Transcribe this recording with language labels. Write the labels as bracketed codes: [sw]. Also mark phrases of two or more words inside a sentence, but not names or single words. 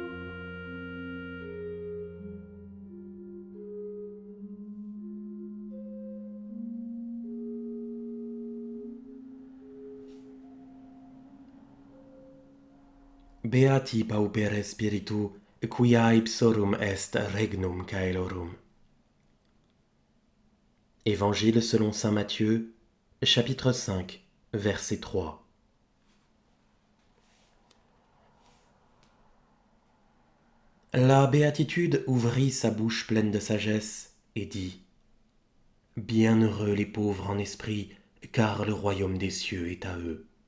[la] Beati paupere spiritu, quia ipsorum est regnum caelorum. [fr] Évangile selon saint Matthieu, chapitre 5, verset 3. La béatitude ouvrit sa bouche pleine de sagesse et dit : Bienheureux les pauvres en esprit, car le royaume des cieux est à eux.